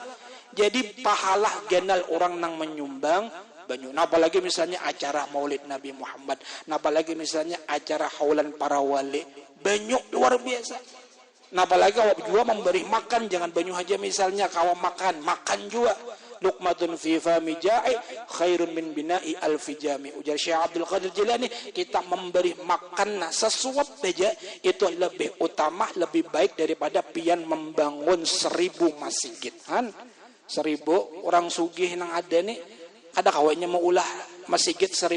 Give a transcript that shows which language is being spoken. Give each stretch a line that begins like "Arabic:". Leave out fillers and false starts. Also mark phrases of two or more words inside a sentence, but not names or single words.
Banjar: Jadi pahala genal orang nang menyumbang banyu.
Indonesian: Nah, apalagi misalnya acara Maulid Nabi Muhammad, nah apalagi misalnya acara haulan para wali, banyu luar biasa. Nah, apalagi awak juga memberi makan, jangan banyu aja misalnya kawa makan juga.
Arabic: لقمة في فم جائع خير من بناء ألف جامع.
Indonesian: Ujar Syekh Abdul Qadir Jilani, kita memberi makan sesuap saja itu lebih utama, lebih baik daripada pian membangun 1000 masjid.
Banjar: 1000 orang sugih nang ada nih, ada kawainya mau ulah masjid 1000.